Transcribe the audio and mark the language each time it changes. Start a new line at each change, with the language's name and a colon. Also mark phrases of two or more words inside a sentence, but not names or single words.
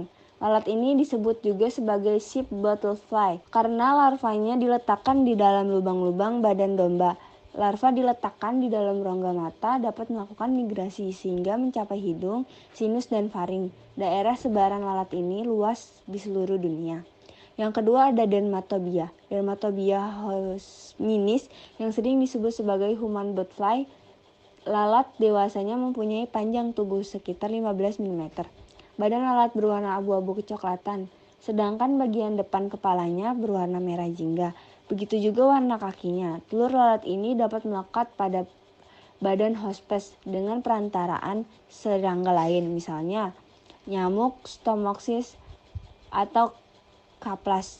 Indonesian: Lalat ini disebut juga sebagai
English: sheep bottlefly
Indonesian: karena larvanya diletakkan di dalam lubang-lubang badan domba. Larva diletakkan di dalam rongga mata, dapat melakukan migrasi sehingga mencapai hidung, sinus, dan faring. Daerah sebaran lalat ini luas di seluruh dunia. Yang kedua ada Dermatobia. Dermatobia hominis yang sering disebut sebagai
English: human botfly.
Indonesian: Lalat dewasanya mempunyai panjang tubuh sekitar 15 mm. Badan lalat berwarna abu-abu kecoklatan, sedangkan bagian depan kepalanya berwarna merah jingga. Begitu juga warna kakinya. Telur lalat ini dapat melekat pada badan hospes dengan perantaraan serangga lain, misalnya nyamuk, Stomopsis, atau Kaplas.